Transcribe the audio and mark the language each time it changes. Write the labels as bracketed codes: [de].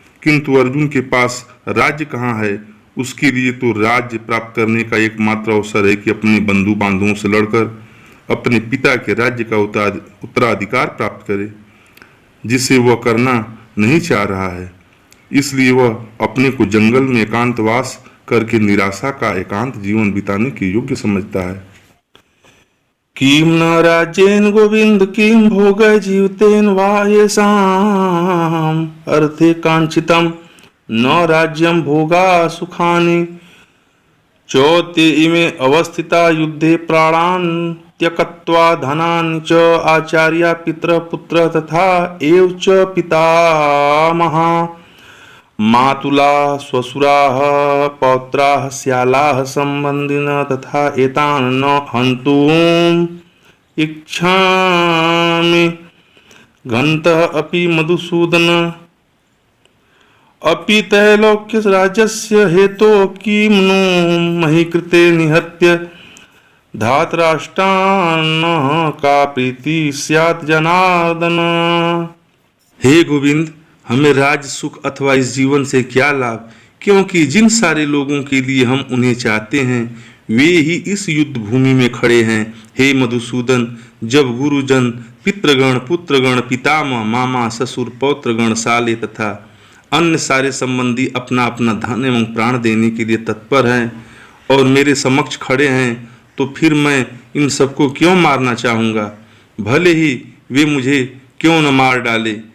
[hi] किंतु अर्जुन के पास राज्य कहाँ है? उसके लिए तो राज्य प्राप्त करने का एकमात्र अवसर है कि अपने बंधु बांधवों से लड़कर अपने पिता के राज्य का उत्तराधिकार प्राप्त करे, जिसे वह करना नहीं चाह रहा है। इसलिए वह अपने को जंगल में एकांतवास करके निराशा का एकांत जीवन बिताने के योग्य समझता है। [sa] किम न राज्येन गोविंद किम भोग जीवतेन वा येषाम् अर्थे कांक्षितम् न राज्यम भोगा सुखानि चौते इमे अवस्थिता युद्धे प्राणान् त्यक्त्वा धनानि च आचार्या पितरः पुत्रः तथा एव च पितामहा मातुलाः स्वसुराः पौत्राः स्यालाः सम्बन्धिनः तथा एतान् न हन्तुम् इच्छामि घन्तः अपि मधुसूदन अपि त्रैलोक्य राज्यस्य हेतोः किं नो मही कृते निहत्य धातराष्ट्रान् का प्रीति स्यात् जनार्दन। [hi] हे गोविंद, हमें राज्य सुख अथवा इस जीवन से क्या लाभ, क्योंकि जिन सारे लोगों के लिए हम उन्हें चाहते हैं वे ही इस युद्ध भूमि में खड़े हैं। हे मधुसूदन, जब गुरुजन, पितृगण, पुत्रगण, पितामह, मामा, ससुर, पौत्रगण, साले तथा अन्य सारे संबंधी अपना अपना धन एवं प्राण देने के लिए तत्पर हैं और मेरे समक्ष खड़े हैं, तो फिर मैं इन सबको क्यों मारना चाहूँगा, भले ही वे मुझे क्यों न मार डाले।